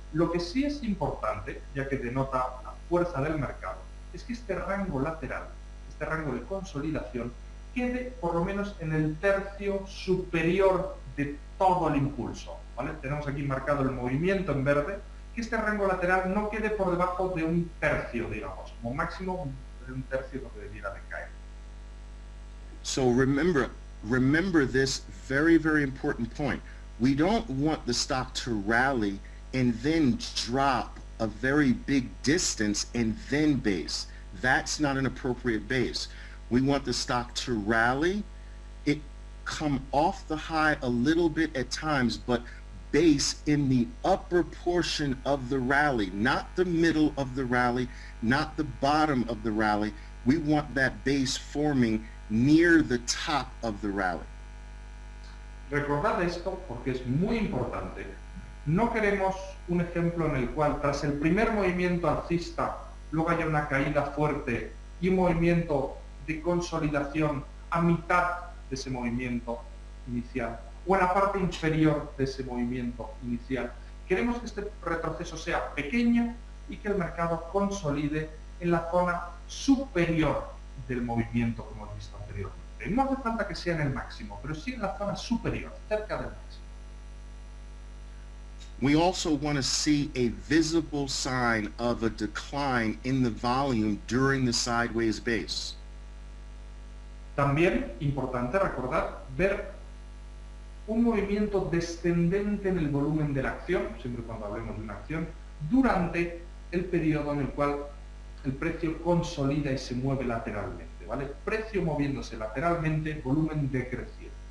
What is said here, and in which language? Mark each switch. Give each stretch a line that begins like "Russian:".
Spanish: Lo que sí es importante, ya que denota la fuerza del mercado, es que este rango lateral, este rango de consolidación, quede por lo menos en el tercio superior de todo el impulso, ¿vale? Tenemos aquí marcado el movimiento en verde, que este rango lateral no quede por debajo de 1/3, digamos, como máximo de 1/3 lo que debiera de caer.
English: So remember this very, very important point. We don't want the stock to rally and then drop a very big distance and then base. That's not an appropriate base. We want the stock to rally, it come off the high a little bit at times, but base in the upper portion of the rally, not the middle of the rally, not the bottom of the rally. We want that base forming near the top of the rally.
Spanish: Recordad esto porque es muy importante. No queremos un ejemplo en el cual tras el primer movimiento alcista luego haya una caída fuerte y un movimiento de consolidación a mitad de ese movimiento inicial o en la parte inferior de ese movimiento inicial. Queremos que este retroceso sea pequeño y que el mercado consolide en la zona superior del movimiento, como hemos visto anteriormente. No hace falta que sea en el máximo, pero sí en la zona superior, cerca del máximo.
English: We also want to see a visible sign of a decline in the volume during the sideways base.
Spanish: También, importante recordar, ver un movimiento descendente en el volumen de la acción, siempre cuando hablemos de una acción, durante el periodo en el cual el precio consolida y se mueve lateralmente, ¿vale? Precio moviéndose lateralmente, volumen decreciendo.